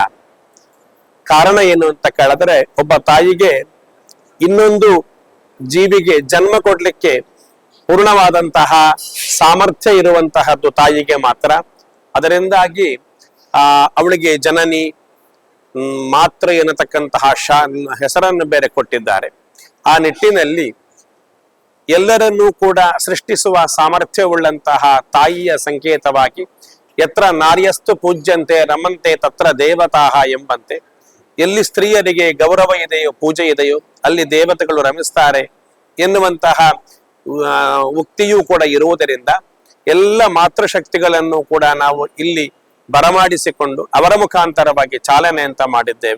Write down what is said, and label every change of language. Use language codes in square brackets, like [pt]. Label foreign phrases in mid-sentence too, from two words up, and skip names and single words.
[kn] ಕಾರಣ ಏನು ಅಂತ ಕೇಳಿದ್ರೆ, ಒಬ್ಬ ತಾಯಿಗೆ ಇನ್ನೊಂದು ಜೀವಿಗೆ ಜನ್ಮ ಕೊಡ್ಲಿಕ್ಕೆ ಪೂರ್ಣವಾದಂತಹ ಸಾಮರ್ಥ್ಯ ಇರುವಂತಹದ್ದು ತಾಯಿಗೆ ಮಾತ್ರ. ಅದರಿಂದಾಗಿ ಅವಳಿಗೆ ಜನನಿ ಮಾತೃ ಎನ್ನತಕ್ಕಂತಹ ಹೆಸರನ್ನು ಬೇರೆ ಕೊಟ್ಟಿದ್ದಾರೆ. ಆ ನಿಟ್ಟಿನಲ್ಲಿ ಎಲ್ಲರನ್ನೂ ಕೂಡ ಸೃಷ್ಟಿಸುವ ಸಾಮರ್ಥ್ಯವುಳ್ಳಂತಹ ತಾಯಿಯ ಸಂಕೇತವಾಗಿ [sa] ಯತ್ರ ನಾರ್ಯಸ್ತು ಪೂಜ್ಯಂತೆ ರಮಂತೆ ತತ್ರ ದೇವತಾಹ [kn] ಎಂಬಂತೆ, ಎಲ್ಲಿ ಸ್ತ್ರೀಯರಿಗೆ ಗೌರವ ಇದೆಯೋ ಪೂಜೆ ಇದೆಯೋ ಅಲ್ಲಿ ದೇವತೆಗಳು ರಮಿಸ್ತಾರೆ ಎನ್ನುವಂತಹ ಉಕ್ತಿಯೂ ಕೂಡ ಇರುವುದರಿಂದ ಎಲ್ಲ ಮಾತೃಶಕ್ತಿಗಳನ್ನು ಕೂಡ ನಾವು ಇಲ್ಲಿ ಬರಮಾಡಿಸಿಕೊಂಡು ಅವರ ಮುಖಾಂತರವಾಗಿ ಚಾಲನೆ ಅಂತ ಮಾಡಿದ್ದೇವೆ.